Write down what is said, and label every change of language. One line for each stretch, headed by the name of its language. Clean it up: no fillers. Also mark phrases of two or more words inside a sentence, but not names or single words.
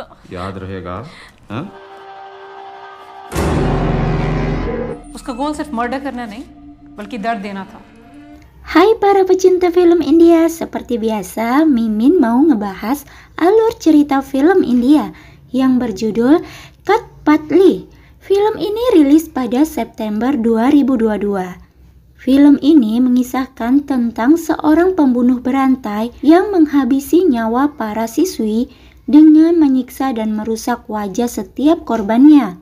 Hindi: याद रहेगा। हाँ? उसका गोल सिर्फ मर्डर करना नहीं, बल्कि दर्द देना था.
Indonesian: Hai para pecinta film India, seperti biasa Mimin mau ngebahas alur cerita film India yang berjudul Kat Patli. Film ini rilis pada September 2022. Film ini mengisahkan tentang seorang pembunuh berantai yang menghabisi nyawa para siswi dengan menyiksa dan merusak wajah setiap korbannya.